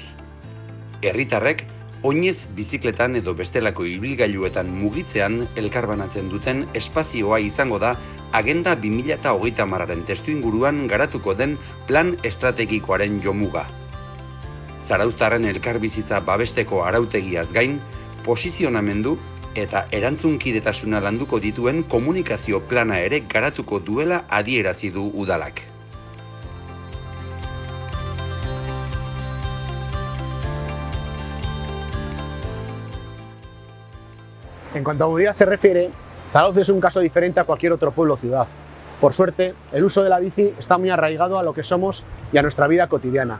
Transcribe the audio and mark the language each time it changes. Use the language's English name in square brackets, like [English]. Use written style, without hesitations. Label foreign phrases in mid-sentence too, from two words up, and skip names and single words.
[Basque] Herritarrek oinez bizikletan edo bestelako ibilgailuetan mugitzean elkarbanatzen duten espazioa izango da Agenda 2030aren testuinguruan garatuko den plan estrategikoaren jomuga. Zarauztarren elkarbizitza babesteko arautegiaz gain, posizionamendu eta erantzunkidetasuna landuko dituen komunikazio plana ere garatuko duela adierazi du udalak. [Spanish] En cuanto a movilidad se refiere, Zarauz es un caso diferente a cualquier otro pueblo o ciudad. Por suerte, el uso de la bici está muy arraigado a lo que somos y a nuestra vida cotidiana.